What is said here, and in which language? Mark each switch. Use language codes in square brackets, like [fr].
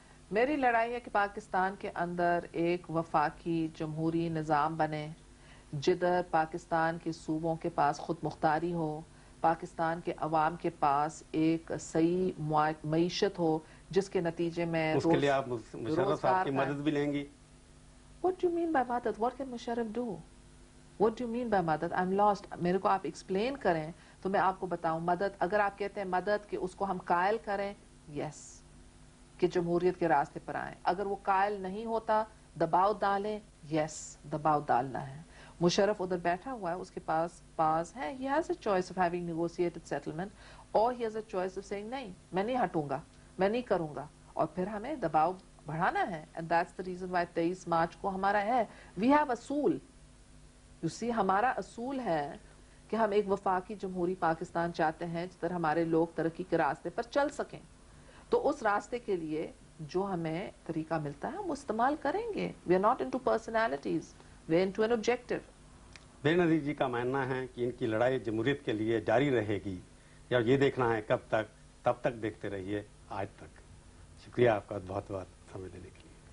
[ur] میری لڑائی ہے کہ پاکستان کے اندر ایک وفاقی جمہوری نظام بنے جدھر پاکستان کے صوبوں کے پاس خود مختاری ہو، پاکستان کے عوام کے پاس ایک صحیح معیشت ہو جس کے نتیجے میں اس کے لیے آپ مشرف صاحب کی مدد بھی لیں گی؟ [en] What do you mean by مدد؟ What can Musharraf do? What do you mean by مدد؟ I'm lost. [ur] میرے کو آپ ایکسپلین کریں تو میں آپ کو بتاؤں. مدد اگر آپ کہتے ہیں مدد کہ اس کو ہم قائل کریں، یس، کہ جمہوریت کے راستے پر آئیں. اگر وہ قائل نہیں ہوتا دباؤ ڈالیں، یس، دباؤ ڈالنا ہے. مشرف ادھر بیٹھا ہوا ہے، اس کے پاس ہے، [en] he has a choice of having negotiated settlement or he has a choice of saying [ur] نہیں میں نہیں ہٹوں گا، میں نہیں کروں گا، اور پھر ہمیں دباؤ بڑھانا ہے. [en] and that's the reason why [ur] 23 March کو ہمارا ہے. [en] we have [ur] اصول. [en] you see [ur] ہمارا اصول ہے کہ ہم ایک وفاقی جمہوری پاکستان چاہتے ہیں جس طرح ہمارے لوگ ترقی کے راستے پر چل سکیں. تو اس راستے کے لیے جو ہمیں طریقہ ملتا ہے ہم استعمال کریں گے. [en] we are not into personalities, we are into an objective. [ur] بے نظیر جی کا ماننا ہے کہ ان کی لڑائی جمہوریت کے لیے جاری رہے گی یا یہ دیکھنا ہے کب تک، تب تک دیکھتے رہیے آج تک. شکریہ آپ کا بہت بہت سمے دینے کے لیے.